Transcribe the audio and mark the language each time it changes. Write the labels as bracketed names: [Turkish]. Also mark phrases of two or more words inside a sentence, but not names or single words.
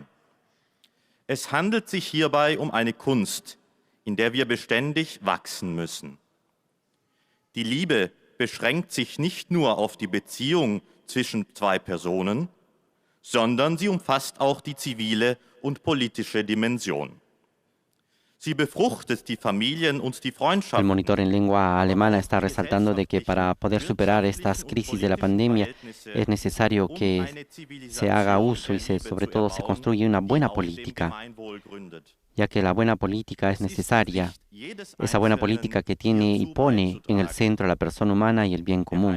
[German] Es handelt sich hierbei um eine Kunst, in der wir beständig wachsen müssen. Die Liebe beschränkt sich nicht nur auf die Beziehung zwischen zwei Personen, sondern sie umfasst auch die zivile und politische Dimension. Sie befruchtet die Familien und die [Spanish] El [German] Freundschaften. [Spanish] monitor en lengua alemana está resaltando de que para poder superar estas crisis de la pandemia es necesario que se haga uso y sobre todo se construya una buena política, ya que la buena política es necesaria, esa buena política que tiene y pone en el centro a la persona humana y el bien común.